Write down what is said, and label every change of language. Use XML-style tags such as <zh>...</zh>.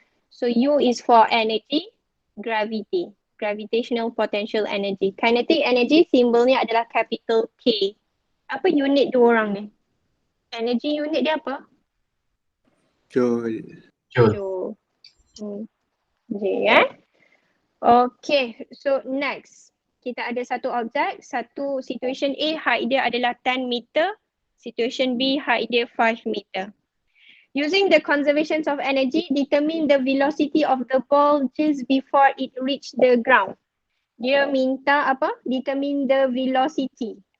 <en>So U is for energy, gravity, gravitational potential energy. Kinetic energy,</en> <ms>simbolnya adalah</ms> <en>capital K.</en> <ms>Apa unit dua orang ni? Energy unit dia apa?</ms> <en>Joule. Joule. J</en> <ms>kan?</ms> <en>Okay, so next.</en> <ms>Kita ada satu objek, satu situation A, height dia adalah 10 meter. Situation B, height dia 5 meter.</ms> <en>Using the conservation of energy, determine the velocity of the ball just before it reach the ground.</en> <ms>Dia minta apa?</ms> <en>Determine the velocity.</en>